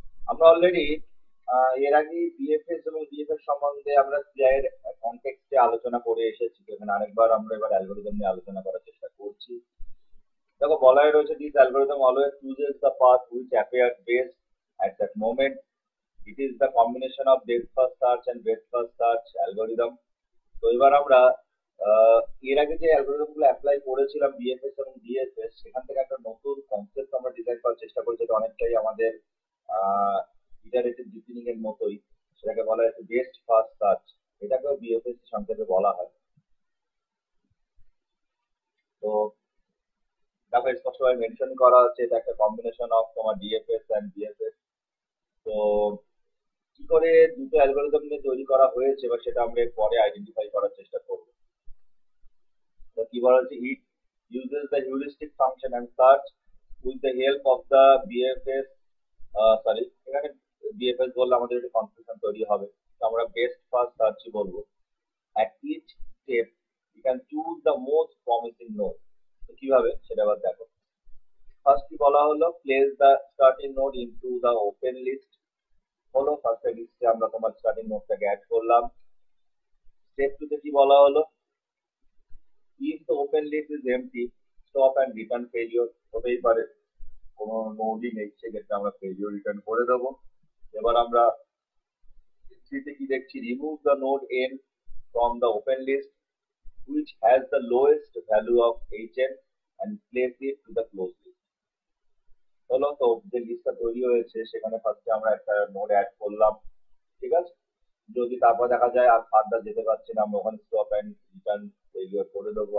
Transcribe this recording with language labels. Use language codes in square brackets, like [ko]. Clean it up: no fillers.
[bn] আমরা অলরেডি এর আগে বিএফএস এবং ডিএফএস সম্বন্ধে আমরা সিআই এর কনটেক্সটে আলোচনা করে এসেছি। এখানে আরেকবার আমরা এবার অ্যালগরিদম নিয়ে আলোচনা করার চেষ্টা করছি। দেখো বলাই রয়েছে, [en] This algorithm always chooses the path which appear best at that moment. It is the combination of depth first search and breadth first search algorithm. [bn] তো এবার আমরা এর আগে যে অ্যালগরিদম গুলো অ্যাপ্লাই করেছিলাম বিএফএস এবং ডিএফএস, সেখান থেকে একটা নতুন কনসেপ্ট আমরা ডিজাইন করার চেষ্টা করছি, যেটা অনেকটাই আমাদের ইটারেটিভ ডিজাইনিং এর মতোই। সেটাকে বলা হচ্ছে বেস্ট ফার্স্ট সার্চ, এটাকেও বিএফএস সংক্ষেপে বলা হয়। তো দেখো স্পষ্টভাবে মেনশন করা হচ্ছে এটা একটা কম্বিনেশন অফ তোমার ডিএফএস এন্ড বিএফএস। তো কি করে দুটো অ্যালগরিদম নিয়ে তৈরি করা হয়েছে, বা সেটা আমরা পরে আইডেন্টিফাই করার চেষ্টা করব। তো কি বলা হচ্ছে, [en] It uses the heuristic function and search with the help of the BFS. [bn] Sorry, এখানে বিএফএস বললে আমাদের একটু কনফিউশন তৈরি হবে, তো আমরা বেস্ট ফার্স্ট সার্চই বলবো। [en] at each step you can choose the most promising node। [bn] তো কিভাবে সেটা আবার দেখো। ফার্স্ট কি বলা হলো, [en] Place the starting node into the open list. [bn] হলো ফার্স্ট লিস্টে আমরা তোমার স্টার্টিং নোডটাকে অ্যাড করলাম। [en] step 2 [bn] তে কি বলা হলো, [en] if the open list is empty stop and return failure। [bn] হতেই পারে কোনো নোডই নেই, সেক্ষেত্রে আমরা ফেলিওর রিটার্ন করে দেবো। এবার আমরা থ্রিতে কি দেখছি, [en] Remove the node n from the open list which has the lowest value of hn and place it to the closed list। [bn] হলো, তো যে লিস্টটা তৈরি হয়েছে সেখানে ফার্স্টে আমরা একটা নোড অ্যাড করলাম। ঠিক আছে, যদি তারপর দেখা যায় আর ফার্দার যেতে পারছি না, আমরা ওখানে [en] stop and return failure [bn] করে দেবো।